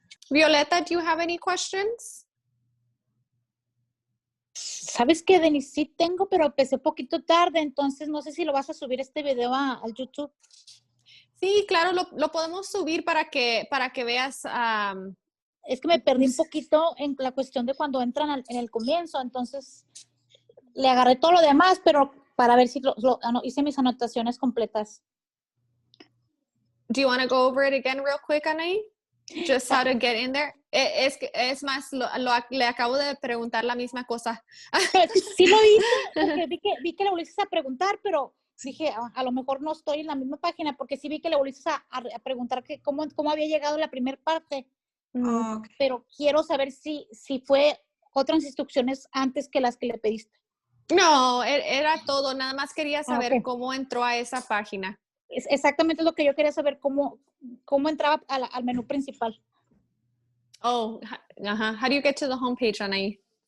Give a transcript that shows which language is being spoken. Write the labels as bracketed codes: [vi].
[en] Violeta, do you have any questions? [es] Sabes que Denise sí tengo, pero empecé poquito tarde, entonces no sé si lo vas a subir este video al YouTube. Sí, claro, lo podemos subir para que veas. Es que me perdí un poquito en la cuestión de cuando entran en el comienzo, entonces le agarré todo lo demás, pero para ver si hice mis anotaciones completas. [en] Do you want to go over it again real quick, Anaí? Just how to get in there. [es] Es más, le acabo de preguntar la misma cosa. Sí lo hice, porque vi que le volviste a preguntar, pero dije, a lo mejor no estoy en la misma página, porque sí vi que le volviste a preguntar que cómo había llegado la primera parte. [en] Okay. [es] Pero quiero saber si fue otras instrucciones antes que las que le pediste. No, era todo. Nada más quería saber cómo entró a esa página. Exactamente lo que yo quería saber, cómo cómo entraba al menú principal. [en] Oh, how do you get to the homepage, Anaí?